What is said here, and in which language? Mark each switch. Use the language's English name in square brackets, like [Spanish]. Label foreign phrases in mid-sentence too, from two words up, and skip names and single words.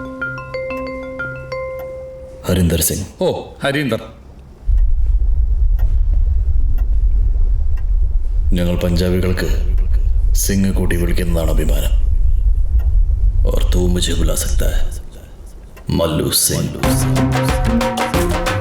[Hindi] हरिंदर सिंह. ओ, हरिंदर. [Malayalam] ഞങ്ങൾ പഞ്ചാബികൾക്ക് സിംഗ് കൂട്ടി വിളിക്കുന്നതാണ് അഭിമാനം. [Hindi] और तू मुझे बुला सकता है मल्लू सिंह.